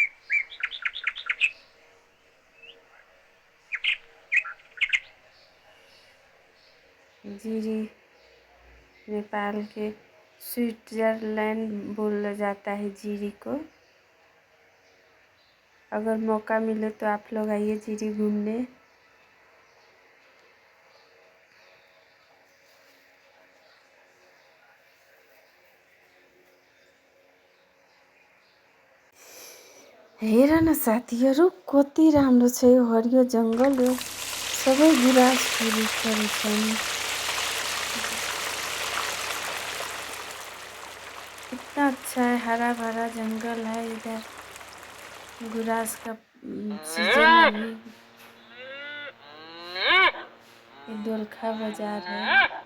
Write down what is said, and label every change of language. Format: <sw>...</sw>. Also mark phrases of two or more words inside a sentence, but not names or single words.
<hi>जिरी नेपाल के स्विट्जरलैंड बोला जाता है जिरी को। अगर मौका मिले तो आप लोग आइए जिरी घूमने।</hi> <ne>हेर न साथीहरू, कति राम्रो छ यो हरियो जङ्गल। यो सबै गुराँस रुखहरू छन्।</ne> <hi>कितना अच्छा है, हरा भरा जंगल है। इधर गुराँस का सीजन अभी। ये दोलखा बाजार है।</hi>